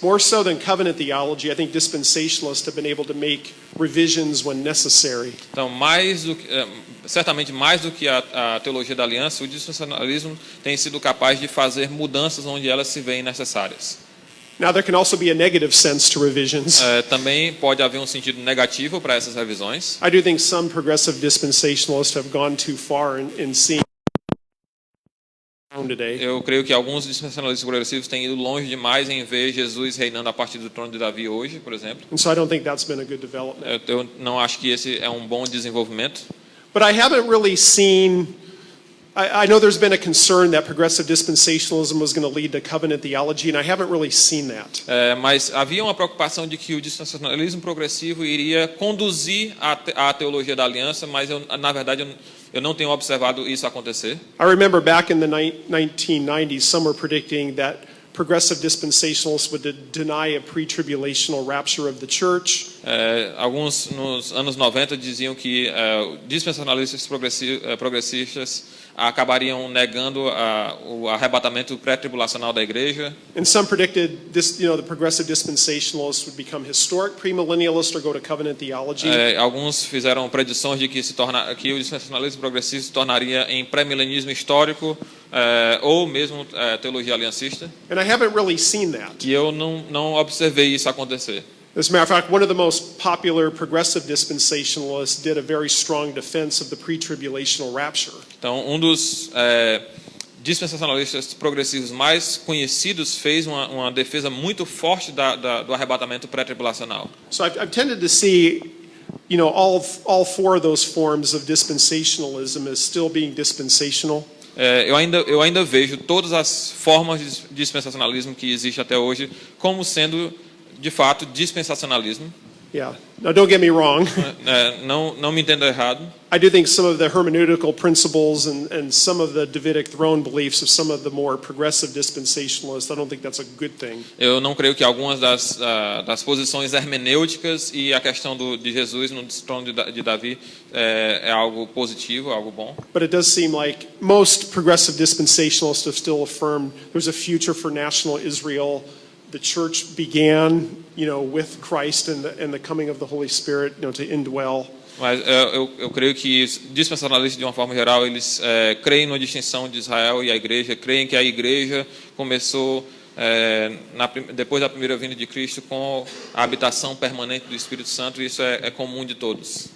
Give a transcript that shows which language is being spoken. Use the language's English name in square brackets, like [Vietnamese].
[English] More so than covenant theology, I think dispensationalists have been able to make revisions when necessary. [Portuguese] Então, certamente mais do que a teologia da aliança, o dispensacionalismo tem sido capaz de fazer mudanças onde elas se veem necessárias. [English] Now there can also be a negative sense to revisions. [Portuguese] Também pode haver um sentido negativo para essas revisões. [English] I do think some progressive dispensationalists have gone too far in seeing today. [Portuguese] Eu creio que alguns dispensacionalistas progressivos têm ido longe demais em ver Jesus reinando a partir do trono de Davi hoje, por exemplo. [English] And so I don't think that's been a good development. [Portuguese] Eu não acho que esse é um bom desenvolvimento. [English] But I haven't really seen, I know there's been a concern that progressive dispensationalism was going to lead to covenant theology, and I haven't really seen that. [Portuguese] Mas havia uma preocupação de que o dispensacionalismo progressivo iria conduzir à teologia da aliança, mas na verdade eu não tenho observado isso acontecer. [English] I remember back in the 1990s, some were predicting that progressive dispensationalists would deny a pre-tribulational rapture of the church. [Portuguese] Alguns nos anos 90 diziam que dispensacionalistas progressistas acabariam negando o arrebatamento pré-tribulacional da igreja. [English] And some predicted this, the progressive dispensationalists would become historic premillennialists or go to covenant theology. [Portuguese] Alguns fizeram predições de que que o dispensacionalismo progressivo se tornaria em pré-milenismo histórico ou mesmo teologia aliancista. [English] And I haven't really seen that. [Portuguese] E eu não observei isso acontecer. [English] As a matter of fact, one of the most popular progressive dispensationalists did a very strong defense of the pre-tribulational rapture. [Portuguese] Então, um dos dispensacionalistas progressivos mais conhecidos fez uma defesa muito forte do arrebatamento pré-tribulacional. [English] So I've tended to see, all four of those forms of dispensationalism as still being dispensational. [Portuguese] Eu ainda vejo todas as formas de dispensacionalismo que existem até hoje como sendo de fato dispensacionalismo. [English] Yeah. Now, don't get me wrong. [Portuguese] Não me entenda errado. [English] I do think some of the hermeneutical principles and some of the Davidic throne beliefs of some of the more progressive dispensationalists, I don't think that's a good thing. [Portuguese] Eu não creio que algumas das posições hermenêuticas e a questão de Jesus no trono de Davi é algo positivo, algo bom. [English] But it does seem like most progressive dispensationalists have still affirmed there's a future for national Israel. The church began, with Christ and the coming of the Holy Spirit, to indwell. [Portuguese] Mas eu creio que os dispensacionalistas, de uma forma geral, eles creem na distinção de Israel e a igreja, creem que a igreja começou depois da primeira vinda de Cristo com a habitação permanente do Espírito Santo, e isso é comum de todos.